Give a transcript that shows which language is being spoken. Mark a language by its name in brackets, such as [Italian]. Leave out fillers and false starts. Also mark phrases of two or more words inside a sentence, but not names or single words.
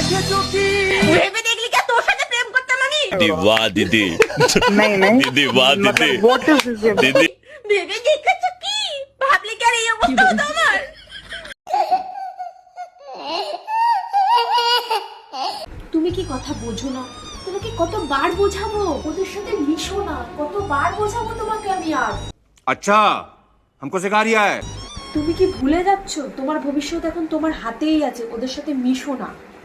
[Bangla] ভেবে দেখলি কি তোর সাথে প্রেম করতে মানি? [Hindi] दीदी वाह दीदी नहीं नहीं दीदी वाह दीदी मतलब [English] what is this? [Hindi] दीदी [Bangla] ভেবে দেখেছ কি? ভাবলি কি আর এই অবস্থা হতো আমার? তুমি কি কথা বোঝো না? তোমাকে কতবার বোঝাবো ওদের সাথে মিশো না, কতবার বোঝাবো তোমাকে আমি আর। [Hindi] अच्छा हमको सिखा रिया है। [Bangla] তুমি কি ভুলে যাচ্ছ তোমার ভবিষ্যৎ এখন তোমার হাতেই আছে, ওদের সাথে মিশো না।